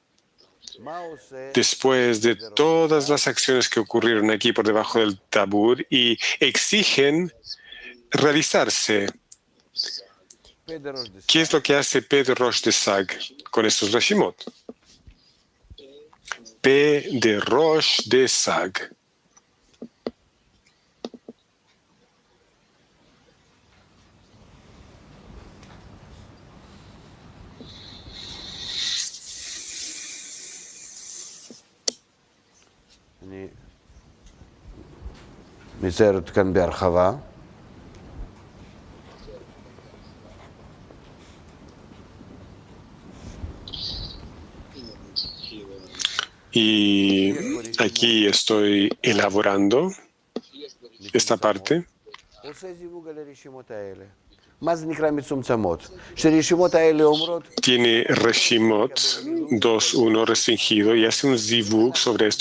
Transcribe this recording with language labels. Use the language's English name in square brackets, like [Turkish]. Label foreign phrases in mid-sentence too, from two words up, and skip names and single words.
[Spanish] Después de todas las acciones que ocurrieron aquí por debajo del Tabur y exigen realizarse. ¿Qué es lo que hace P de Rosh de Sag con estos Reshimot? P de Rosh de Sag. [Hebrew] אני מציירת כאן בהרחבה. [Spanish] Y aquí estoy elaborando esta parte. Tiene Reshimot 2.1 restringido y hace un zivug sobre esto.